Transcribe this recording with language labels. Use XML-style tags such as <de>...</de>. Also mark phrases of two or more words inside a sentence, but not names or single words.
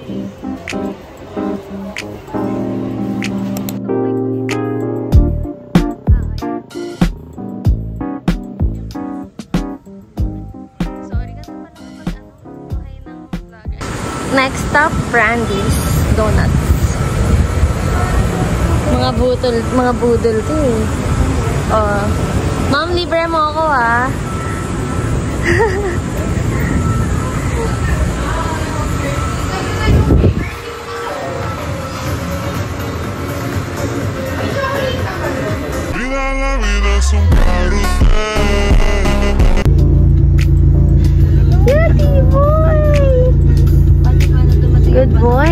<en>Next stop, Brandy's Donuts.</en> <tl>Mga budol to eh. Oh. Mom, libre mo ako ah.</tl> <es>La vida es un carrusel. Yati boy!</es> <en>Good boy!</en>